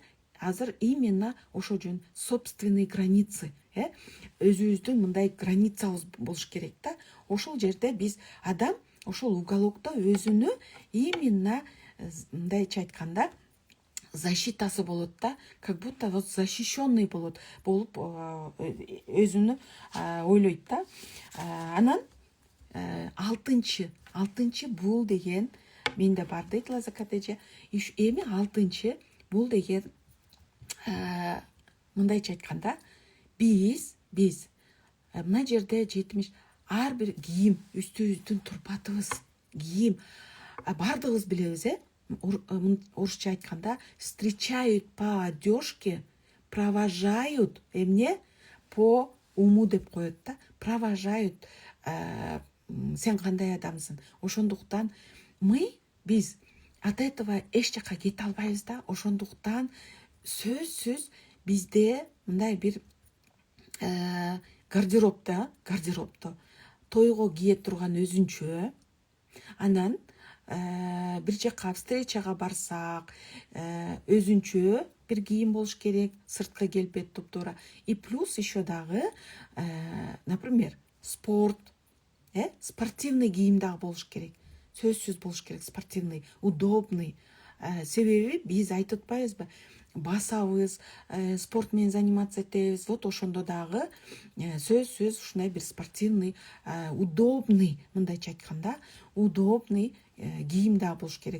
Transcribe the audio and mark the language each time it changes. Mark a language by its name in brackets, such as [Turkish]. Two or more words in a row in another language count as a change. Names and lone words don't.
[Kyrgyz] Азыр именно ошол жөн [Russian] собственный границы, [Kyrgyz] өзүбүздүн мындай границабыз болуш керек да. Ошол жерде биз адам ошол уголокто өзүнү именно мындайча айтканда защитасы болот да, [Russian] как будто вот защищенный [Kyrgyz] болуп өзүнү ойлойт да. Анан алтынчы бул деген менде бар дейт Лазакат эже. Эми алтынчы бул деген мындайча айтканда биз мына жерде 70 ар бир кийим, үстүбүздүн турпатыбыз, кийим, баардыгыбыз билебиз, орусча айтканда [Russian] встречают по одежке, провожают [Kyrgyz] эмне [Russian] по уму [Kyrgyz] деп коет да. Провожают, сен кандай адамсың. Ошондуктан биз [Russian] от этого [Kyrgyz] эч жака кете албайбыз да. Ошондуктан сөзсүз бизде мындай бир гардеробто тойго кие турган өзүнчө, анан бир жака встречага барсак өзүнчө бир кийим болуш керек, сырткы келбет туптуура. [Russian] И плюс еще [Kyrgyz] дагы, например, спортивный кийим дагы болуш керек. Сөзсүз болуш керек, [Russian] спортивный, удобный. [Kyrgyz] Себеби биз айтып атпайбызбы, басабыз, спорт менен заниматься этебиз. Вот ошондо дагы сөзсүз ушундай бир [Russian] спортивный, удобный, [Kyrgyz] мындайча айтканда, удобный кийим дагы болуш керек.